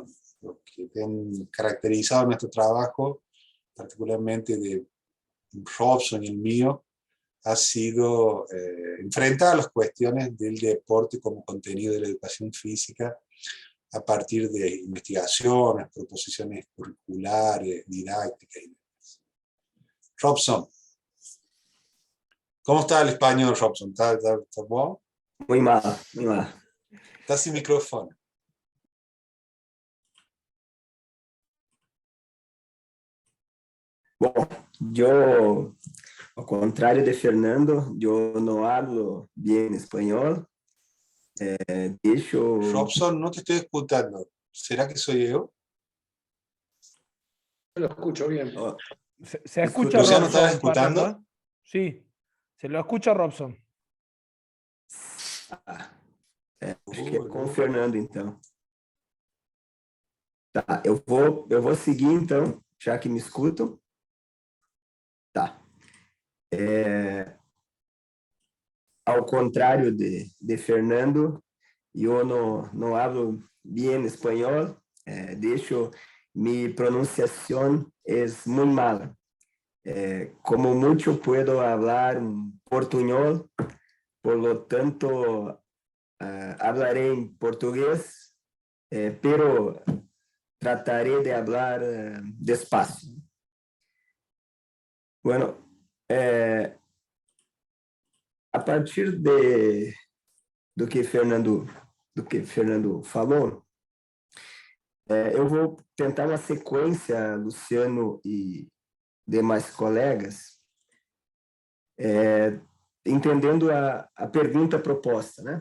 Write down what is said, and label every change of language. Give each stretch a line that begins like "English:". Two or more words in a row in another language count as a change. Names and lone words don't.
Spanish: Lo que han caracterizado nuestro trabajo, particularmente de Robson y el mío, ha sido enfrentar las cuestiones del deporte como contenido de la educación física a partir de investigaciones, proposiciones curriculares, didácticas y demás. Robson, ¿cómo está el español, Robson? ¿Está bueno? Muy mal, muy mal. Está sin micrófono.
Portuguese: Bom, yo, ao contrário de Fernando, eu não hablo bem espanhol.
Spanish: Robson, no te estoy escuchando. ¿Será que soy yo? Yo lo escucho bien. Se escucha Luciano, Robson, ¿estás escuchando? Fernando. Sí, se lo escucha Robson.
Portuguese: Acho que é com o Fernando, então. Tá, eu vou seguir, então, já que me escutam. Tá. Ao contrário de Fernando, eu não hablo bem espanhol.
Spanish: De hecho, mi pronunciación es muy mala. Como mucho puedo hablar un portuñol, por lo tanto, hablaré en portugués, pero trataré de hablar despacio. Bueno,
Portuguese: a partir do que Fernando falou, eu vou tentar uma sequência, Luciano e demais colegas, entendendo a pergunta proposta, né?